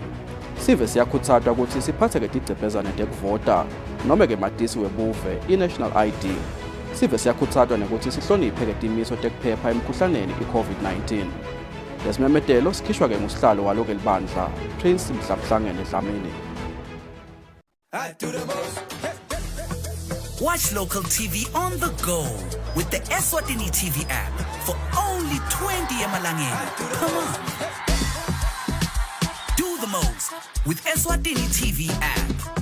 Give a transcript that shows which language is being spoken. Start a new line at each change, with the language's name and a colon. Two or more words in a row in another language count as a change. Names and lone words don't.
Swati: Sive siyakhutsatwa ukuthi siphathe-ke tigcebhezane tekuvota noma-ke matisi webuve, i-National ID. Sive siyakhutsatwa nekuthi sihloniphe-ke timiso tekuphepha emkhuhlaneni i-COVID-19. Lesimemetelo sikhishwa-ke ngusihlalo walo-ke libandla, Prince Mhlabhlangene Dlamini.
English: Watch local TV on the go with the Eswatini TV app for only 20 emalangeni. Come on. Do the most with Eswatini TV app.